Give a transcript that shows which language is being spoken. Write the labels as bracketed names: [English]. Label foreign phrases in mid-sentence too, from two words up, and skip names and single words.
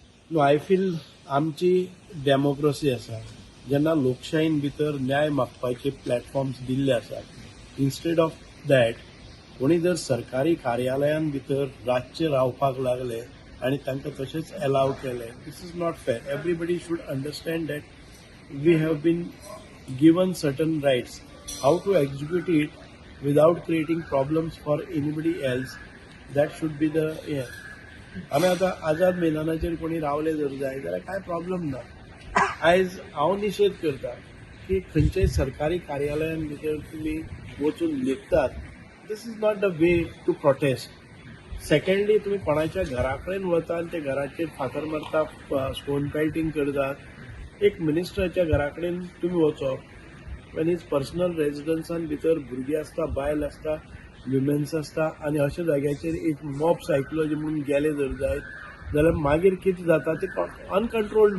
[English] No I feel [Konkani] आमची डेमोक्रेसी आसा जेन्ना लोकशायेन भितर न्याय मागपाचे प्लॅटफॉर्म्स दिल्ले आसात [English] instead of that [Konkani] कोणी जर सरकारी कार्यालयान भितर रातचे रावपाक लागले आनी तांकां तशेंच अलाव केले [English] this is not fair everybody should understand that we have been given certain rights how to execute it without creating problems for anybody else that should be the हें [Konkani] आमी आतां आझाद मैदानाचेर कोणी रावले जर जाय जाल्यार कांय प्रॉब्लम ना आयज हांव निशेध करता की खंयच्याय सरकारी कार्यालयान भितर तुमी वचून लेखतात [English] this is not the way to protest [Konkani] सेकंडली तुमी कोणाच्या घरा कडेन वता आनी त्या घराचेर फातर मारता [English] stone pelting [Konkani] करतात एक मिनिस्टराच्या घरा कडेन तुमी वचप आनी पर्सनल रेजिडन्सान भितर भुरगीं आसता बायल आसता विमेन्स आसता आनी अशा जाग्याचेर एक [English] mob psychology [Konkani] म्हणून गेले जर जायत जाल्यार मागीर कितें जाता ते अनकंट्रोल्ड